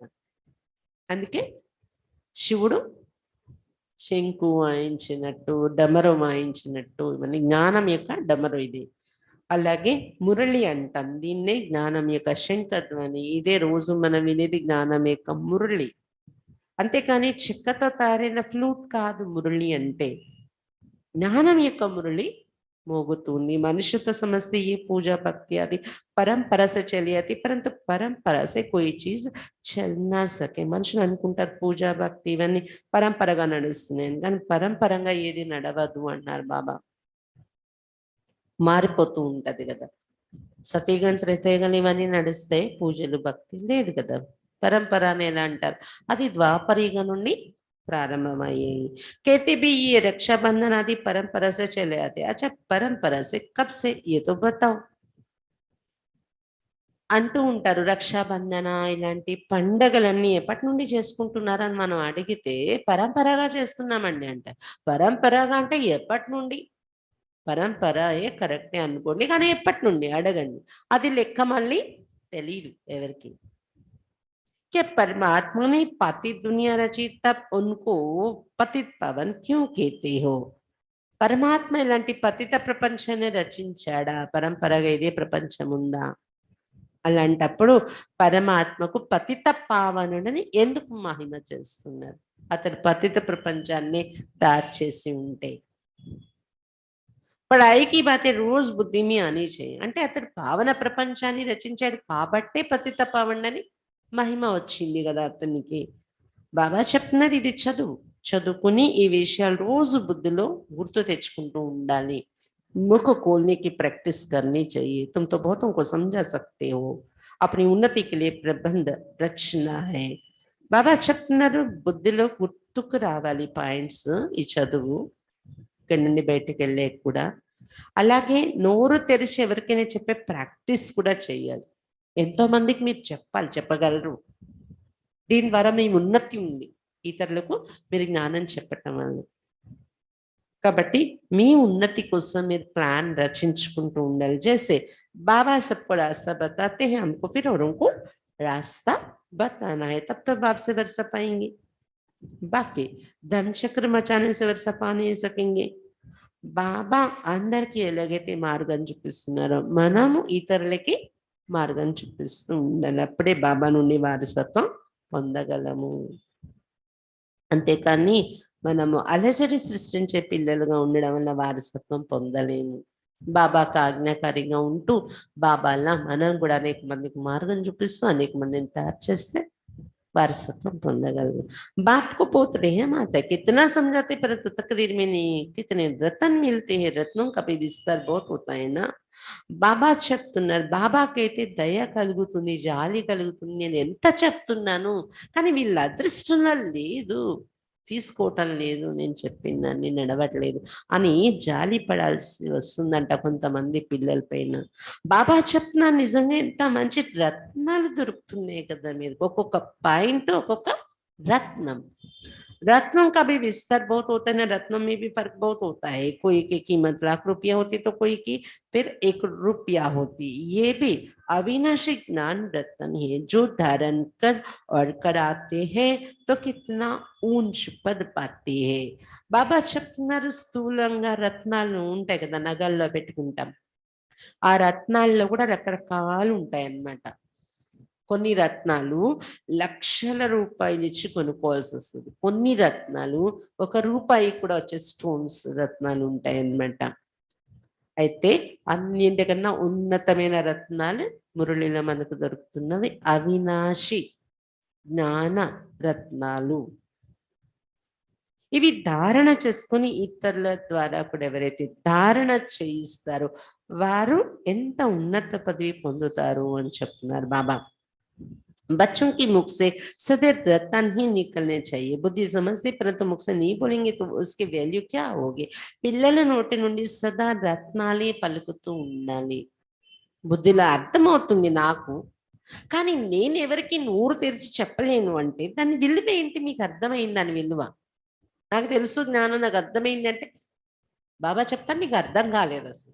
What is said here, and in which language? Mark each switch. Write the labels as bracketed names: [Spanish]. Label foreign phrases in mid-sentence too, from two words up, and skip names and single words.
[Telugu] అందుకే శివుడు శంకు వాయించినట్టు, డమరు వాయించినట్టు, ఇవన్నీ జ్ఞానం యొక్క డమరు ఇది. అలాగే మురళి అంటాం దీన్నే, జ్ఞానం యొక్క శంఖధ్వని. ఇదే రోజు మనం వినేది జ్ఞానం యొక్క మురళి. అంతేకాని చెక్కతో తయారైన ఫ్లూట్ కాదు మురళి అంటే. జ్ఞానం యొక్క మురళి మోగుతుంది. [Hindi] मनुष्य तो समझते ये पूजा भक्ति आदि परंपरा से चली आती, परंतु परंपरा से कोई चीज चल ना सके. [Telugu] మనుషులు అనుకుంటారు పూజా భక్తి ఇవన్నీ పరంపరగా నడుస్తున్నాయి, కానీ పరంపరంగా ఏది నడవదు అన్నారు బాబా. మారిపోతూ ఉంటది కదా. సతీగం త్రేతయుగం ఇవన్నీ నడిస్తే పూజలు భక్తి లేదు కదా. పరంపర అని ఎలా అంటారు? అది ద్వాపరయుగం నుండి ప్రారంభమయ్యాయి. [Hindi] कहते भी ये रक्षाबंधन आदि परंपरा से चले आते. अच्छा परंपरा से कब से ये तो बताओ [Telugu] అంటూ ఉంటారు. రక్షాబంధన ఇలాంటి పండగలన్నీ ఎప్పటి నుండి చేసుకుంటున్నారని మనం అడిగితే పరంపరగా చేస్తున్నామండి అంట. పరంపరగా అంటే ఎప్పటి నుండి? పరంపరయే కరెక్టే అనుకోండి, కానీ ఎప్పటి నుండి అడగండి. అది లెక్క మళ్ళీ తెలియదు ఎవరికి. [Hindi] कि परमात्मा ने पातित दुनिया रची तब उनको पतित पवन क्यों कहते हो? [Telugu] పరమాత్మ ఇలాంటి పతిత ప్రపంచాన్ని రచించాడా? పరంపరగా ఇదే ప్రపంచం ఉందా? అలాంటప్పుడు పరమాత్మకు పతిత పావనుడని ఎందుకు మహిమ చేస్తున్నారు? అతడు పతిత ప్రపంచాన్ని తయారు చేసి ఉంటే. [Hindi] पढ़ाई की बातें रोज़ बुद्धि में [Telugu] అని చేయి అంటే అతడు పావన ప్రపంచాన్ని రచించాడు కాబట్టే పతిత పావనుడని మహిమ వచ్చింది కదా అతనికి. బాబా చెప్తున్నారు, ఇది చదువు, చదువుకుని ఈ విషయాలు రోజు బుద్ధిలో గుర్తు తెచ్చుకుంటూ ఉండాలి. [Hindi] मुख खोलने की प्रैक्टिस करनी चाहिए। तुम तो बहुतों को समझा सकते हो, अपनी उन्नति के लिए प्रबंध रचना है. [Telugu] బాబా చెప్తున్నారు బుద్ధిలో గుర్తుకు రావాలి పాయింట్స్ ఈ చదువు ఇక్కడి నుండి బయటకు వెళ్ళే కూడా. అలాగే నోరు తెరిచి ఎవరికైనా చెప్పే ప్రాక్టీస్ కూడా చేయాలి. ఎంతో మందికి మీరు చెప్పాలి, చెప్పగలరు. దీని ద్వారా మీ ఉన్నతి ఉంది, ఇతరులకు మీరు జ్ఞానం చెప్పటం వల్ల. కాబట్టి మీ ఉన్నతి కోసం మీరు ప్లాన్ రచించుకుంటూ ఉండాలి. [Hindi] जैसे बाबा सबको रास्ता बताते हैं, हमको फिर औरों को रास्ता बताना है, तब तो बाप से वर्षा पाएंगे. बाकी धर्मचक्र मचाने से वर्षा पा नहीं सकेंगे. [Telugu] బాబా అందరికీ ఎలాగైతే మార్గం చూపిస్తున్నారో మనము ఇతరులకి మార్గం చూపిస్తూ ఉండాలి. అప్పుడే బాబా నుండి వారసత్వం పొందగలము. అంతేకాని మనము అలజడి సృష్టించే పిల్లలుగా ఉండడం వల్ల వారసత్వం పొందలేము. బాబాకు ఆజ్ఞాకారిగా ఉంటూ బాబాలా మనం కూడా అనేక మందికి మార్గం చూపిస్తూ అనేక మందిని తయారు చేస్తే वारसत्व పొందగలరు. [Hindi] बाप को बहुत रहम आता है, कितना समझाते परंतु तकदीर में नहीं. कितने रतन मिलते हैं, रत्नों का भी विस्तार बहुत होता है ना. [Telugu] బాబా చెప్తున్నారు, బాబాకైతే దయ కలుగుతుంది, జాలి కలుగుతుంది. నేను ఎంత చెప్తున్నాను కానీ వీళ్ళ అదృష్టంలో లేదు, తీసుకోవటం లేదు, నేను చెప్పిందాన్ని నడవట్లేదు అని జాలి పడాల్సి వస్తుందంట కొంతమంది పిల్లల పైన. బాబా చెప్తున్నా నిజంగా ఎంత మంచి రత్నాలు దొరుకుతున్నాయి కదా మీరు. ఒక్కొక్క పాయింట్ ఒక్కొక్క రత్నం. [Hindi] रत्नों का भी विस्तार बहुत होता है ना, रत्नों में भी फर्क बहुत होता है. कोई की कीमत ₹1,00,000 होती तो कोई की फिर ₹1 होती. ये भी अविनाशी ज्ञान रत्न है जो धारण कर और कराते हैं तो कितना ऊंच पद पाते हैं. [Telugu] బాబా చెప్తున్నారు స్థూలంగా రత్నాలు ఉంటాయి కదా నగల్లో పెట్టుకుంటాం, ఆ రత్నాల్లో కూడా రకరకాలు ఉంటాయి అన్నమాట. కొన్ని రత్నాలు లక్షల రూపాయలు ఇచ్చి కొనుక్కోవాల్సి వస్తుంది, కొన్ని రత్నాలు ₹1 కూడా వచ్చే స్టోన్స్ రత్నాలు ఉంటాయి అన్నమాట. అయితే అన్నింటికన్నా ఉన్నతమైన రత్నాలు మురళిలో మనకు దొరుకుతున్నవి అవినాశి జ్ఞాన రత్నాలు. ఇవి ధారణ చేసుకొని ఇతరుల ద్వారా కూడా ఎవరైతే ధారణ చేయిస్తారో వారు ఎంత ఉన్నత పదవి పొందుతారు అని చెప్తున్నారు బాబా. [Hindi] बच्चों की मुख से सदैव रत्न ही निकलने चाहिए. बुद्धि समझते परंतु मुख से नहीं बोलेंगे तो उसकी वैल्यू क्या होगी. [Telugu] పిల్లల నోటి నుండి సదా రత్నాలే పలుకుతూ ఉండాలి. బుద్ధిలో అర్థమవుతుంది నాకు, కానీ నేను ఎవరికి నోరు తెరిచి చెప్పలేను అంటే దాని విలువ ఏంటి? మీకు అర్థమైంది దాని విలువ? నాకు తెలుసు జ్ఞానం, నాకు అర్థమైంది అంటే బాబా చెప్తాను, నీకు అర్థం కాలేదు అసలు.